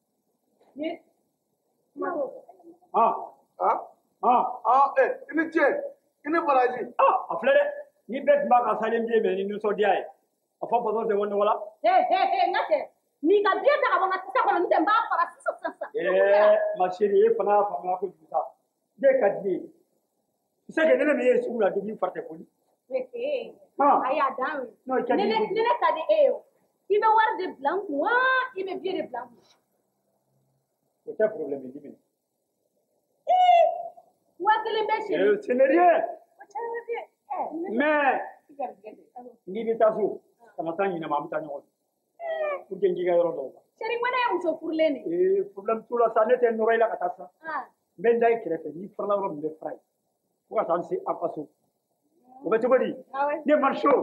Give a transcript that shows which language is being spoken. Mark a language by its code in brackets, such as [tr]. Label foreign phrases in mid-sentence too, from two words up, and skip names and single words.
[bm] i ni ce i ni baraji a filɛ dɛ ni bɛɛ tun b'a ka salen biye mɛn ni nisɔndiya ye a fɔ faso tɛ wɔn nɔgɔ la n ka cɛ n'i ka biye ta ka bɔ n ka sisa kɔnɔ n tɛ n b'a fara sisan [fr] ma chérie [bm] e fana y'a faamuya kojugu sa ne ka di ne ye [fr] tu sais que [bm] ne min ye sugu la depuis fari tɛ foli a y'a dan ye ne ka di e ye o i bɛ wari de bila n kun wa i bɛ biye de bila n kun o tɛ problème ye dimine 1000 bɛ chérie [fr] ce n'est rien mais [bm] n'i bɛ taa so kana taa ɲinɛ ma an bɛ taa ɲɔgɔn fɛ [fr] pour que [bm] n k'i ka yɔrɔ dɔn chérie ko ne ye muso furulen de problème t'o la sa ne tɛ nɔrɔ i la ka taa sa n bɛ n da i kɛrɛfɛ n'i farala yɔrɔ min bɛ fara ye fo ka taa n se an ka so o bɛ cogo di ne [fr] mari chaud